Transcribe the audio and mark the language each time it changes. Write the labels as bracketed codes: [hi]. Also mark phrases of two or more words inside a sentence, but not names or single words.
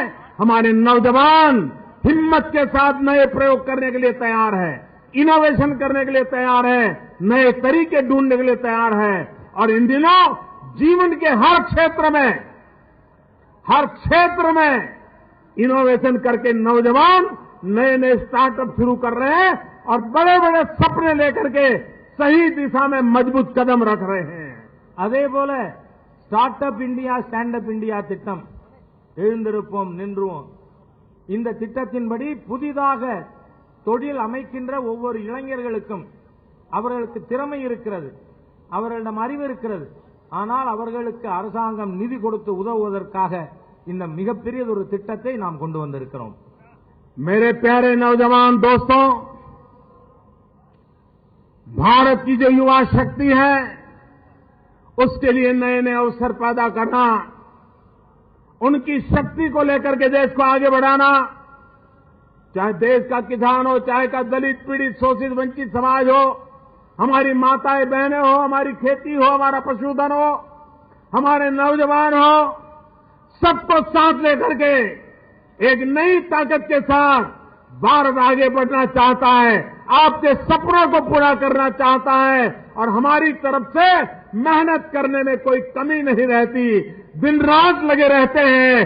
[hi] हमारे नौजवान हिम्मत के साथ नए प्रयोग करने के लिए तैयार है, इनोवेशन करने के लिए तैयार है, नए तरीके ढूंढने के लिए तैयार है और इन दिनों जीवन के हर क्षेत्र में इनोवेशन करके नौजवान नए नए स्टार्टअप शुरू कर रहे हैं और बड़े बड़े सपने लेकर के सही दिशा में मजबूत कदम रख रहे हैं. [ta] அதே போல ஸ்டார்ட் அப் இந்தியா, ஸ்டாண்ட் அப் இந்தியா திட்டம், எழுந்திருப்போம் நின்றுவோம், இந்த திட்டத்தின்படி புதிதாக தொழில் அமைக்கின்ற ஒவ்வொரு இளைஞர்களுக்கும் அவர்களுக்கு திறமை இருக்கிறது, அவர்களிடம் அறிவு இருக்கிறது, ஆனால் அவர்களுக்கு அரசாங்கம் நிதி கொடுத்து உதவுவதற்காக இந்த மிகப்பெரிய ஒரு திட்டத்தை நாம் கொண்டு வந்திருக்கிறோம். [hi] मेरे प्यारे नौजवान दोस्तों, भारत की जो युवा शक्ति है उसके लिए नए नए अवसर पैदा करना, उनकी शक्ति को लेकर के देश को आगे बढ़ाना, चाहे देश का किसान हो, चाहे का दलित, पीड़ित, शोषित, वंचित समाज हो, हमारी माताएं बहनें हो, हमारी खेती हो, हमारा पशुधन हो, हमारे नौजवान हो, सबको साथ लेकर के एक नई ताकत के साथ भारत आगे बढ़ना चाहता है, आपके सपनों को पूरा करना चाहता है और हमारी तरफ से मेहनत करने में कोई कमी नहीं रहती, दिन रात लगे रहते हैं.